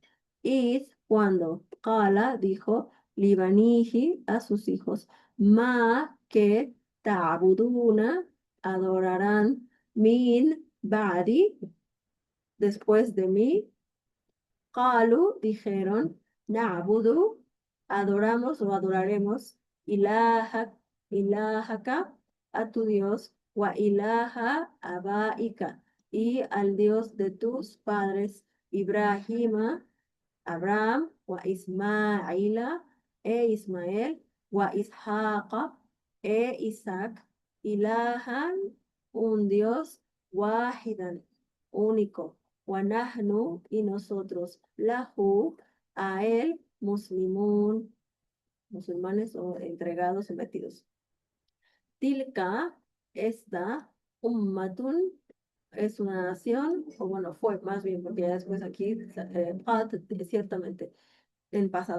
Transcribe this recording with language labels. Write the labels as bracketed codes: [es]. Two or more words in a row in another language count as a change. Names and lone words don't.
[es] Id cuando Qala dijo Libanihi a sus hijos, ma que ta'buduna adorarán min ba'di después de mí. Qalu dijeron, Na'budu, adoramos o adoraremos, [ar] إلهك، إلهك, [es] a tu Dios, [ar] وإله آبائك, [es] y al Dios de tus padres, Ibrahima, Abraham, [ar] وإسماعيل, [es] e Ismael, [ar] وإسحاق, [es] e Isaac, ilahan, un Dios, wahidan, único. Wanahnu y nosotros, lahu, a él, muslimun, musulmanes o entregados, sometidos. Tilka, esta, ummatun, es una nación, o bueno, fue más bien, porque ya después aquí, qad, ciertamente, en pasado.